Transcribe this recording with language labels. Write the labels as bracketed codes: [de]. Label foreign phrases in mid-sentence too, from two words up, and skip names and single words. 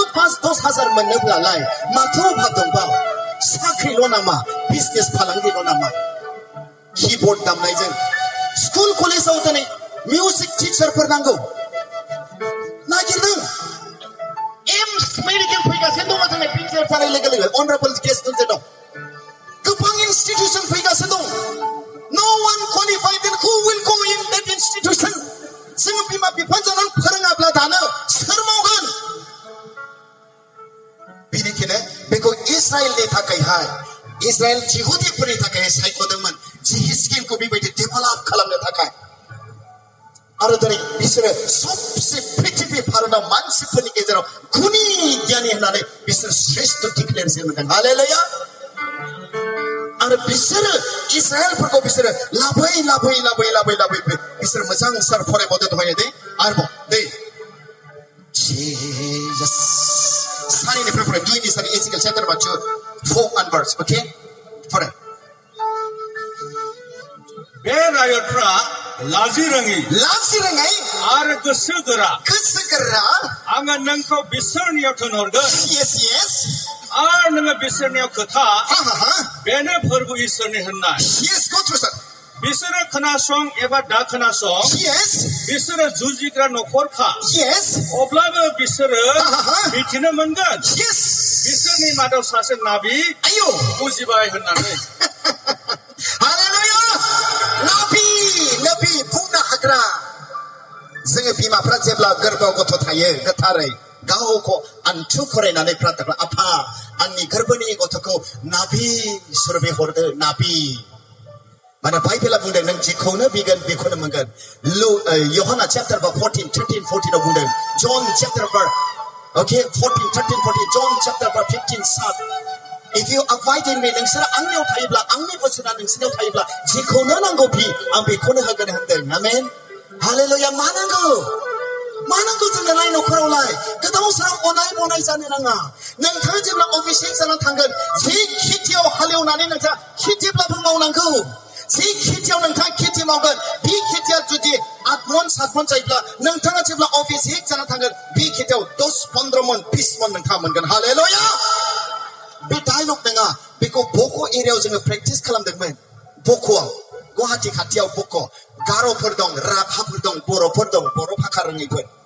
[brx] 5-10,000 मोनोब्लालाय माथो अभाब दंबाव साख्रिल' नामा बिजनेस फालांगिल' नामा कीबोर्ड दामनायजों स्कुल कलेजाव दिनै मिउजिक टिचारफोर नांगौ नागिरदों एम्स मेडिकेल फैगासिनो दङ जोंनि पिक्सार जानाय लोगो लोगो [en] honourable guest [brx] दोनसे दं गोबां इनस्टिट्यूशन फैगासिनो दं [en] no one qualified then who will go in that institution [brx] जों बिमा बिफा जानानै फोरोङाब्ला दानो सोर मावगोन बेनिखायनो बेखौ इजराइलनि थाखायहाय इजराइल जिहुदिफोरनि थाखाय सायख'दोंमोन जिहिजकियेलखौ बेबायदि डेभेलप खालामनो थाखाय आरो दिनै बिसोरो सबसे पृथ्वी भारताव मानसिफोरनि गेजेराव गुनि गियानि होननानै बिसोर श्रेष्ठ डिक्लेरेसन होदों हालेलुया आरो बिसोरो इजराइलफोरखौ बिसोरो लाबै बिसोर मोजां सार फरायबावदो दहाय दे आरोबाव दे जिसास सारिनिफ्राय फराय 2 सारि एजिकेल चैप्टार 4 [en] and verse okay [brx] फराय बे रायतफ्रा लाजि रोङै आरो गोसो गोरा आङो नोंखौ बिसोरनियाव थिनहरगोन yes आरो नोङो बिसोरनियाव खोथा बेनो फोरबो इसोरनि होननाय [en] yes go through sir [brx] बिसोरो खोनासं एबा दा खोनासं yes बिसोरो जुजिग्रा नखरखा yes अब्लाबो बिसोरो मिथिनो मोनगोन yes बिसोरनि मादाव सासे नाबि आयौ बुजिबाय होननानै हालेलुया नाबि बुंनो हाग्रा जोङो बिमाफ्रा जेब्ला गोरबोआव गथ' थायो गोथारै गावखौ आन्थु खरायनानै प्रार्थना आफा आंनि गोरबोनि गथ'खौ नाबि सुरबि हरदो नाबि माने बाइबेला बुंदों नों जेखौनो बिगोन बेखौनो मोनगोन यहना चैप्टर 13 आव बुंदों जन चैप्टर okay 14 13 14 जन चैप्टर 15 7 [en] if you abide in me [brx] नोंसोर आंनियाव थायोब्ला आंनि बोसोना नोंसोरनियाव थायोब्ला जेखौनो नांगौ बि आं बेखौनो होगोन होनदों आमेन हालेलुया मा नांगौ जोंनो लाय नखरावलाय गोदाव सोराव अनाय मनाय जानो नाङा नोंथाङा जेब्ला अफिसियेल जानानै थांगोन जि खेथियाव हालेवनानै नोंथाङा खेथिब्लाबो मावनांगौ जि खेथियाव नोंथाङा खेथि मावगोन बे खेथिया जुदि 8 मन 7 मन जायोब्ला नोंथाङा जेब्ला अफिसियेल जानानै थांगोन बे खेथियाव 10-15 मन 20 मन नोंथाङा मोनगोन हालेलुया बे डायलग नङा बेखौ बक' एरियायाव जोङो प्रेक्टिस खालामदोंमोन बक'आव गुवाहाटी खाथियाव बक' गार'फोर दं राभाफोर दं बर'फोर दं बर' भाषा रोङैफोर